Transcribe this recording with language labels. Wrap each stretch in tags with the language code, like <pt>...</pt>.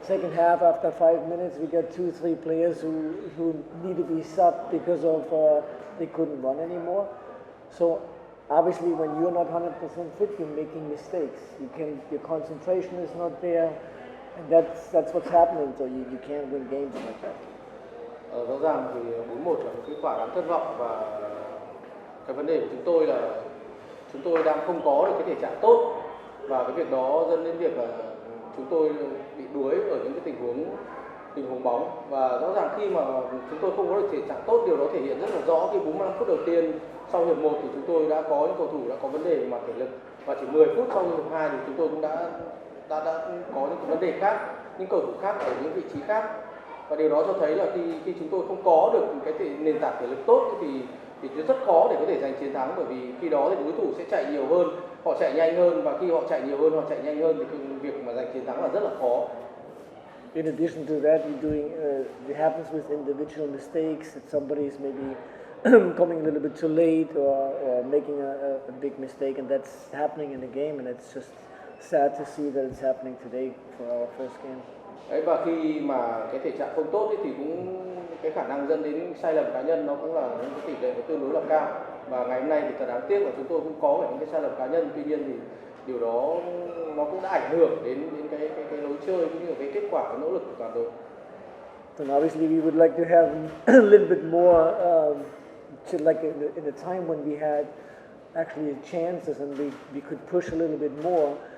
<en>second half, after 5 minutes, we got 2-3 players who need to be subbed because of they couldn't run anymore. So obviously, when you're not 100% fit, you're making mistakes. Your concentration is not there, and that's what's happening. So you can't win games like that.</en> <vi>Rõ ràng thì 4-1 là một kết quả đáng thất vọng, và cái vấn đề của chúng tôi là chúng tôi đang không có được cái thể trạng tốt, và cái việc đó dẫn đến việc là chúng tôi bị đuối ở những cái tình huống bóng. Và rõ ràng khi mà chúng tôi không có được thể trạng tốt, điều đó thể hiện rất là rõ khi 45 phút đầu tiên sau hiệp 1 thì chúng tôi đã có những cầu thủ đã có vấn đề về mặt thể lực, và chỉ 10 phút sau hiệp 2 thì chúng tôi cũng đã có những cái vấn đề khác, những cầu thủ khác ở những vị trí khác. Và điều đó cho thấy là khi chúng tôi không có được cái nền tảng thể lực tốt thì rất khó để có thể giành chiến thắng, bởi vì khi đó thì đối thủ sẽ chạy nhiều hơn, họ chạy nhanh hơn, và khi họ chạy nhiều hơn, họ chạy nhanh hơn thì việc mà giành chiến thắng là rất là khó.</vi> <en>In addition to that, you're doing it happens with individual mistakes that somebody's maybe coming a little bit too late or making a big mistake, and that's happening in the game, and it's just sad to see that it's happening today for our first game.</en> <vi>Đấy, và khi mà cái thể trạng không tốt ấy, thì cũng cái khả năng dẫn đến sai lầm cá nhân nó cũng là những cái tỷ lệ nó tương đối là cao. Và ngày hôm nay thì thật đáng tiếc là chúng tôi cũng có những cái sai lầm cá nhân, tuy nhiên thì điều đó nó cũng đã ảnh hưởng đến cái lối chơi cũng như cái kết quả, cái nỗ lực của toàn đội.</vi> <en>And obviously we would like to have a little bit more like in a time when we had actually chances and we could push a little bit more.</en>